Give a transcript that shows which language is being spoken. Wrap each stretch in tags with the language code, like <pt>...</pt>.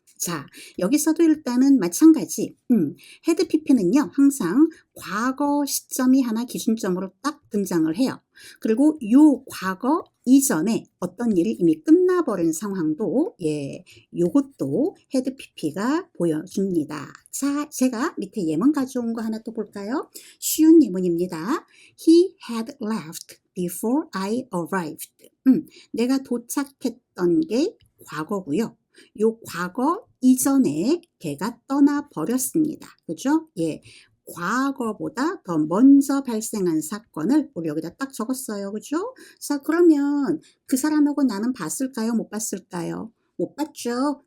<ko>자, 여기서도 일단은 마찬가지. 헤드 PP는요, 항상 과거 시점이 하나 기준점으로 딱 등장을 해요. 그리고 요 과거 이전에 어떤 일이 이미 끝나버린 상황도, 예, 요것도 헤드 PP가 보여줍니다. 자, 제가 밑에 예문 가져온 거 하나 또 볼까요? 쉬운 예문입니다.</ko> <en>He had left before I arrived.</en> <ko>내가 도착했던 게 과거고요. 요 과거 이전에 걔가 떠나버렸습니다. 그죠? 예. 과거보다 더 먼저 발생한 사건을 우리 여기다 딱 적었어요. 그죠? 자, 그러면 그 사람하고 나는 봤을까요? 못 봤을까요? 못 봤죠.</ko>